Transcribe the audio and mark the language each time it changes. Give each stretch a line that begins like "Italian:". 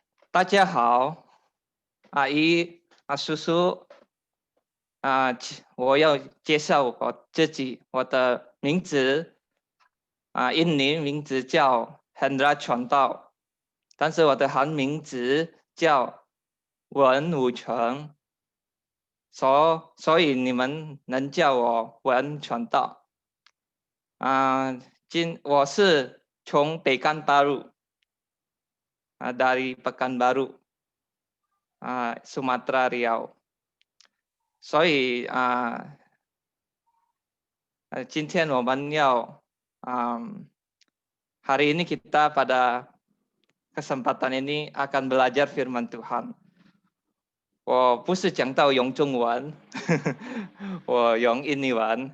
Chinese: 大家好，阿姨、叔叔，我要介绍我自己，我的名字印尼名字叫 Hendra 传道，但是我的韩名字叫文武成，所以你们能叫我文传道。我是从
Indonesian: Pekanbaru dari Pekanbaru Sumatera Riau，
Chinese: 所以今天我们要
Indonesian: hari ini kita pada kesempatan ini akan belajar firman Tuhan。
Chinese: 我不是讲到用中文，我用印尼文。